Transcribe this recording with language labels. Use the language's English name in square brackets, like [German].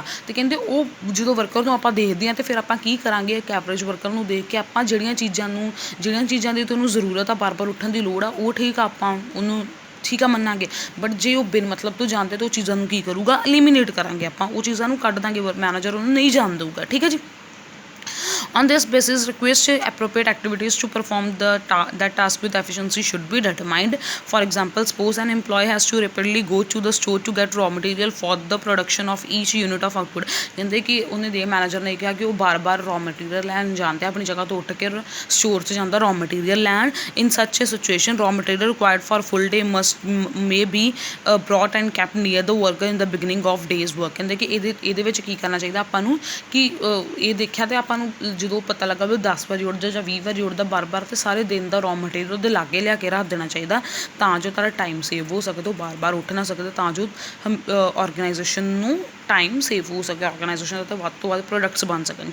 [Punjabi] ਅਤੇ ਕਹਿੰਦੇ ਉਹ ਜਦੋਂ ਵਰਕਰ ਨੂੰ ਆਪਾਂ ਦੇਖਦੇ ਹਾਂ ਅਤੇ ਫਿਰ ਆਪਾਂ ਕੀ ਕਰਾਂਗੇ, ਇੱਕ ਐਵਰੇਜ ਵਰਕਰ ਨੂੰ ਦੇਖ ਕੇ ਆਪਾਂ ਜਿਹੜੀਆਂ ਚੀਜ਼ਾਂ ਦੀ ਤਾਂ ਉਹਨੂੰ ਜ਼ਰੂਰਤ ਆ, ਬਾਰ ਉੱਠਣ ਦੀ ਲੋੜ ਆ, ਉਹ ਠੀਕ ਆ, ਆਪਾਂ ਉਹਨੂੰ ਠੀਕ ਆ ਮੰਨਾਂਗੇ। ਬਟ ਜੇ ਉਹ ਬਿਨ ਮਤਲਬ ਤੋਂ ਜਾਂਦੇ ਤਾਂ ਉਹ ਚੀਜ਼ਾਂ ਨੂੰ ਕੀ ਕਰੂਗਾ, ਐਲੀਮੀਨੇਟ ਕਰਾਂਗੇ ਆਪਾਂ, ਉਹ ਚੀਜ਼ਾਂ ਨੂੰ ਕੱਢ ਦਾਂਗੇ, ਮੈਨੇਜਰ ਉਹਨੂੰ ਨਹੀਂ ਜਾਣ ਦਊਗਾ। ਠੀਕ ਹੈ ਜੀ, [English] on this basis request appropriate activities to perform that task with efficiency should be determined। for example, suppose an employee has to rapidly go to the store to get raw material for the production of each unit of output। [Punjabi] ਕਹਿੰਦੇ ਕਿ ਉਹਨੇ ਦੇ manager ਨੇ ਕਿਹਾ ਕਿ ਉਹ ਬਾਰ raw material ਲੈਣ ਜਾਂਦਾ, ਆਪਣੀ ਜਗ੍ਹਾ ਤੋਂ ਉੱਠ ਕੇ ਸਟੋਰ 'ਚ ਜਾਂਦਾ raw material ਲੈਣ। [English] in such a situation raw material required for full day may be brought and kept near the worker in the beginning of day's work। [Punjabi] ਕਹਿੰਦੇ ਕਿ ਇਹਦੇ ਵਿੱਚ ਕੀ ਕਰਨਾ ਚਾਹੀਦਾ ਆਪਾਂ ਨੂੰ ਕਿ ਇਹ ਦੇਖਿਆ ਅਤੇ ਆਪਾਂ ਨੂੰ ਜਦੋਂ ਪਤਾ ਲੱਗਾ ਵੀ ਉਹ 10 ਵਾਰੀ ਉੱਠਦਾ ਜਾਂ 20 ਵਾਰੀ ਉੱਠਦਾ ਬਾਰ ਅਤੇ ਸਾਰੇ ਦਿਨ ਦਾ ਰॉ ਮਟੀਰੀਅਲ ਉਹਦੇ ਲਾਗੇ ਲਿਆ ਕੇ ਰੱਖ ਦੇਣਾ ਚਾਹੀਦਾ ਤਾਂ ਜੋ ਤੁਹਾਡਾ ਟਾਈਮ ਸੇਵ ਹੋ ਸਕੇ, ਉਹ ਬਾਰ ਉੱਠ ਨਾ ਸਕਦੇ, ਤਾਂ ਜੋ ਔਰਗਨਾਈਜੇਸ਼ਨ ਨੂੰ ਟਾਈਮ ਸੇਵ ਹੋ ਸਕੇ, ਔਰਗਨਾਈਜੇਸ਼ਨ ਦਾ ਤਾਂ ਵੱਧ ਤੋਂ ਵੱਧ ਪ੍ਰੋਡਕਟਸ ਬਣ ਸਕਣ।